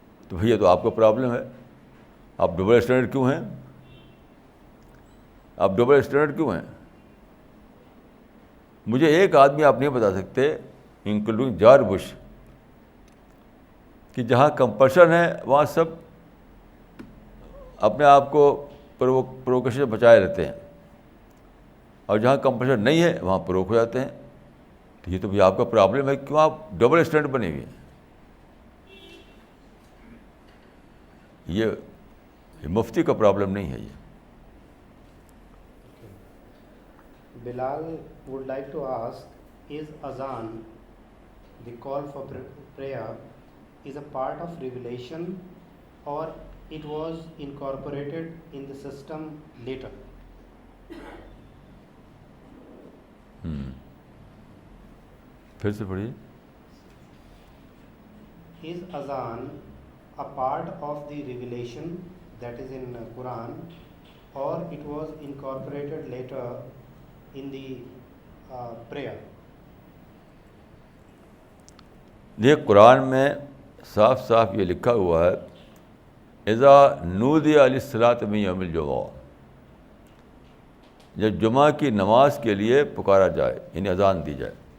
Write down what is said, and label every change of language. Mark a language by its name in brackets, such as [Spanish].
[Urdu] تو بھیا تو آپ کا پرابلم ہے. آپ ڈبل اسٹینڈرڈ کیوں ہیں؟ آپ ڈبل اسٹینڈرڈ کیوں ہیں؟ مجھے ایک آدمی آپ نہیں بتا سکتے انکلوڈنگ جارج بش کہ جہاں کمپلشن ہے وہاں سب اپنے آپ کو پرووکیشن سے بچائے رہتے ہیں, اور جہاں کمپلشن نہیں ہے وہاں پرووک ہو جاتے ہیں. تو یہ تو بھی آپ کا پرابلم ہے. کیوں آپ ڈبل اسٹینڈرڈ بنے ہوئے ہیں؟ یہ مفتی کا پرابلم نہیں ہے. یہ [English] Bilal would like to ask, is Azan, the call for prayer, is a part of revelation or it was incorporated in the system later? [Urdu] پھر سے پڑھیے. [English] Is Azan a part of the revelation that is in Quran or it was incorporated later in the prayer? [Urdu] یہ قرآن میں صاف صاف یہ لکھا ہوا ہے [Arabic] اذا نودی للصلاۃ من یوم الجمعہ, [Urdu] جب جمعہ کی نماز کے لیے پکارا جائے یعنی اذان دی جائے.